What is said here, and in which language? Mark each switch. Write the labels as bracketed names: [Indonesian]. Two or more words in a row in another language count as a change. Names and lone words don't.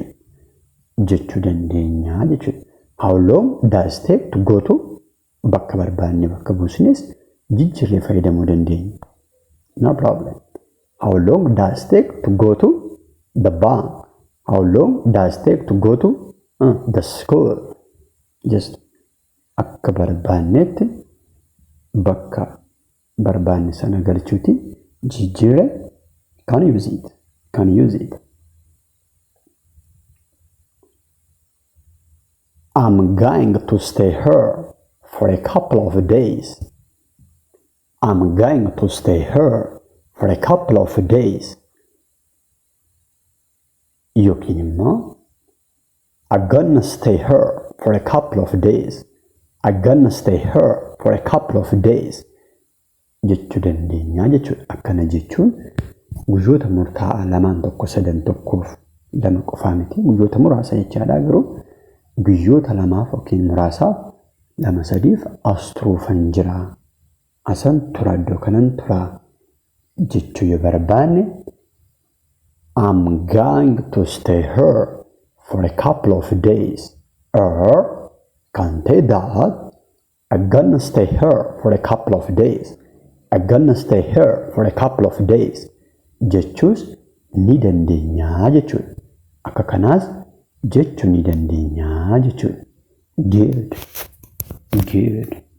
[Oromo] Jechuu dandeenya jechuudha. [English] How long does it take to go to [Oromo] bakka barbaanne bakka buusnes jijjiirree fayyadamuu dandeenya. [English] No problem. How long does it take to go to the bank? How long does it take to go to the school? [Oromo] Just akka barbaannetti bakka barbaanne sana galchuuti jijjiirree [English] can use it. Can use it. I'm going to stay here for a couple of days. I'm going to stay here for a couple of days. [Oromo] Yookiin immoo [English] I'm gonna stay here for a couple of days. I'm gonna stay here for a couple of days. [Oromo] Jechuu dandeenya jechuudha. Akkana jechuun guyyoota murtaa'aa lamaan tokko sadan tokkoof lama qofaa miti. Guyyoota muraasa jechaadha garuu guyyoota lamaaf yookiin muraasaaf lama sadiif as turuufan jira. Asan tura iddoo kanan tura jechuu yoo barbaanne [English] I'm going to stay here for a couple of days. Or can say that I'm gonna stay here for a couple of days. I'm gonna stay here for a couple of days. [Oromo] Jechuus ni dandeenya jechuudha. Akka kanaas jechuu ni dandeenya jechuudha. [English] Good. Good.